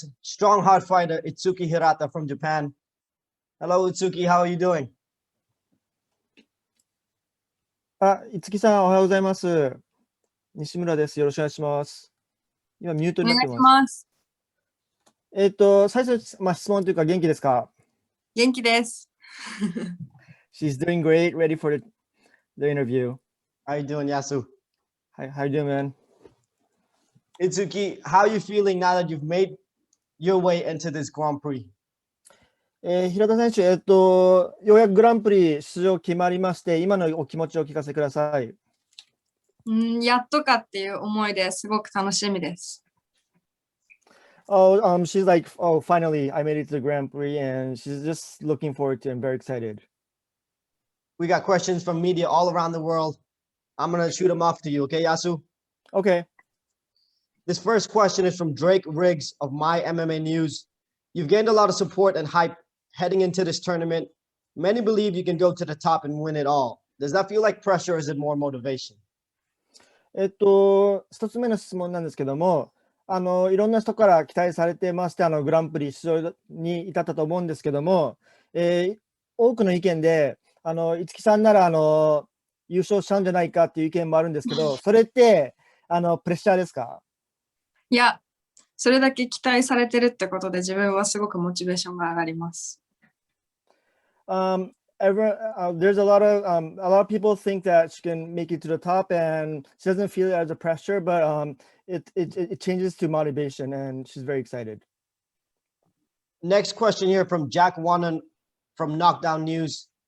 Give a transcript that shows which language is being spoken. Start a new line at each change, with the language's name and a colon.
English: Strong hard fighter Itsuki Hirata from Japan. Hello, Itsuki. How are you doing?
Japanese: いつきさん、おはようございます。西村です。よろしくお願いします。今、ミュートになってます。最初、質問というか、元気ですか？元気です。
English: She's doing great, ready for the interview. How you doing, Yasu? Hi, how you doing, man? Itsuki, how are you feeling now that you've made your way into this Grand Prix?
Japanese: 平田選手、ようやくグランプリ出場決まりまして、今のお気持ちを聞かせてください。やっとかっていう思いですごく楽しみです。
English: She's like, oh, finally, I made it to the Grand Prix, and she's just looking forward to it and very excited. We got questions from media all around the world. I'm going to shoot them off to you, okay, Yasu? Okay. This first question is from Drake Riggs of My MMA News. You've gained a lot of support and hype heading into this tournament. Many believe you can go to the top and win it all. Does that feel like pressure or is it more motivation?
Japanese: 一つ目の質問なんですけども、いろんな人から期待されてまして、グランプリ出場に至ったと思うんですけども、多くの意見で、五木さんなら優勝しちゃうんじゃないかっていう意見もあるんですけど、それってプレッシャーですか？いや、それだけ期待されてるってことで自分はすごくモチベーションが上がります。
English: There's a lot of people think that she can make it to the top and she doesn't feel it as a pressure, but it changes to motivation and she's very excited. Next question here from Jack Wanan from Knockdown News.